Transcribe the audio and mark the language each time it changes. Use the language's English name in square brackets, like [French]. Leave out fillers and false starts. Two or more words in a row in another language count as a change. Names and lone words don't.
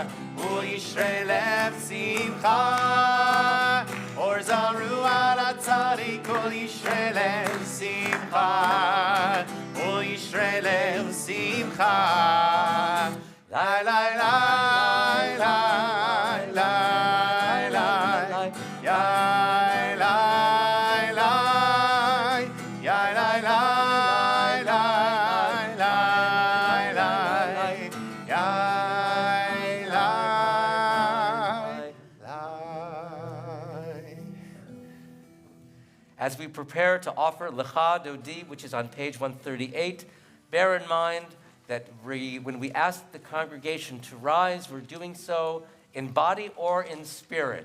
[Hebrew] ולישרי לב שמחה. אור זרוע לצדיק ולישרי לב שמחה. ולישרי לב שמחה. Lai lai lai lai lai lai. Yai lai lai. Yai lai lai lai lai lai. Yai lai lai. [English] As we prepare to offer Lecha Dodi, which is on page 138, bear in mind that when we ask the congregation to rise, we're doing so in body or in spirit.